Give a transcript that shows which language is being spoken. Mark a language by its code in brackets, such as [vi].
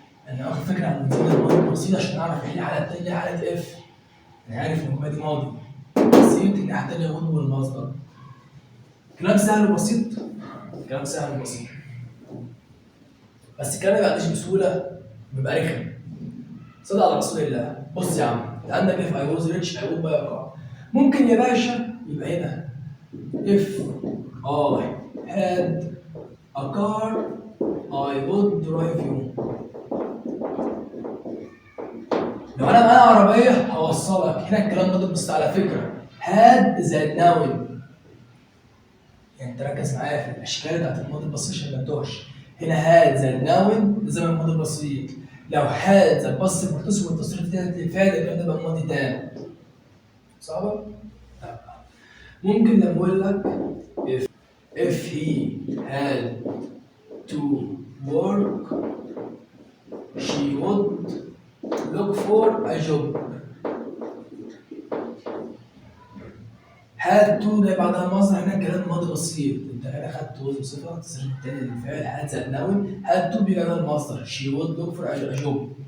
[ar] انا واخد فكره عن زمن الماضي البسيط عشان اعرف ايه الحاله التانيه حاله اف. انا عارف ان الجمله دي ماضي بسيط الناحيه التانيه would والمصدر. كلام سهل وبسيط. كلام سهل وبسيط. بس الكلام ما بيعديش بسهوله بيبقى رخم. صل على رسول الله. بص يا عم انت عندك [en] if I was rich I would buy a car. [ar] ممكن يا باشا يبقى هنا [en] if I had a car I would drive you. [ar] لو انا معايا عربيه هوصلك. هنا الكلام ده بس على فكره had زائد noun. يعني انت ركز معايا في الاشكال بتاعت الماضي البسيط عشان ما تتوهش. هنا had زائد noun ده زمن الماضي البسيط. لو had زائد بس بارتيسيبل والتصريف التالت للفعل الكلام ده بقى ماضي تام. صعبه؟ ممكن لما اقول لك [en] if he had to work she would look for a job. [ar] had to جاي بعدها مصدر. هنا كلام ماضي بسيط. انت هنا خدت وزن صفه التصريف التاني للفعل had زائد noun. [en] had to [ar] بيجي بعدها المصدر [en] she would look for a job.